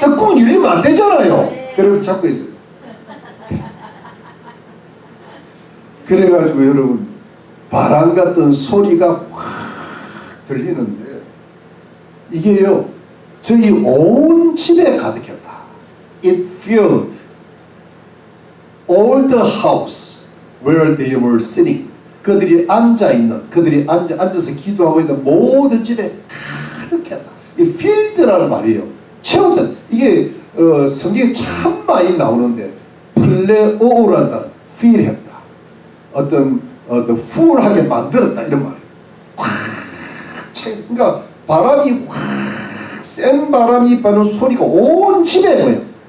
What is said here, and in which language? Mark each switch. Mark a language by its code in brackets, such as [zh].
[ko] 꾹 열리면 안 되잖아요. 네. 그래서 잡고 있어요. 그래가지고 여러분 바람 같은 소리가 확 들리는데 이게요 저희 온 집에 가득했다. [en] It filled all the house where they were sitting. [ko] 그들이 앉아있는, 그들이 앉아서 기도하고 있는 모든 집에 가득했다. 이 field라는 말이에요. 채웠다. 이게 성경에 참 많이 나오는데 플레오라는 단어, fill 했다. 어떤 full하게 만들었다 이런 말이에요. 확 그러니까 바람이 확 센 바람이 빠는 소리가 온 집에 뭐예요?